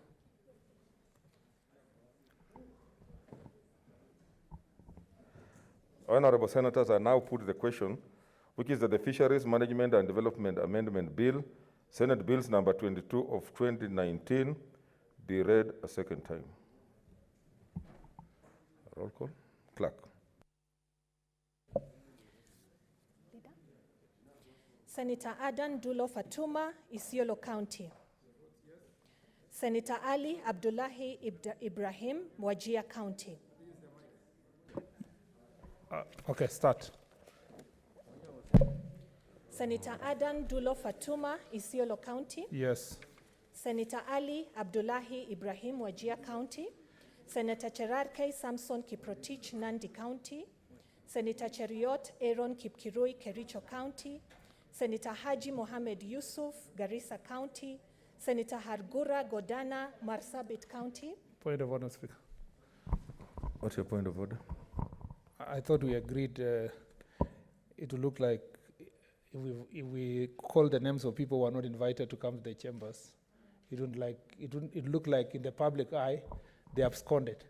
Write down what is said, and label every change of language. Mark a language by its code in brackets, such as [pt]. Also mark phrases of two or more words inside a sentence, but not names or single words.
[en] Honorable Senators, I now put the question, which is that the Fisheries Management and Development Amendment Bill, Senate Bills number 22 of 2019, be read a second time. Roll call. Clerk. Senator Adan Dulo Fatuma, Isiolo County. Senator Ali Abdullahi Ibrahim, Wajir County. Okay, start. Senator Adan Dulo Fatuma, Isiolo County. Yes. Senator Ali Abdullahi Ibrahim, Wajir County. Senator Cherard K. Samson Kiprotich, Nandi County. Senator Cheriot Aaron Kipkirui, Kericho County. Senator Haji Mohamed Yusuf, Garissa County. Senator Hargura Godana, Marsabit County. Point of order, Speaker. What's your point of order? I thought we agreed it would look like if we call the names of people who are not invited to come to the chambers, it look like in the public eye they absconded.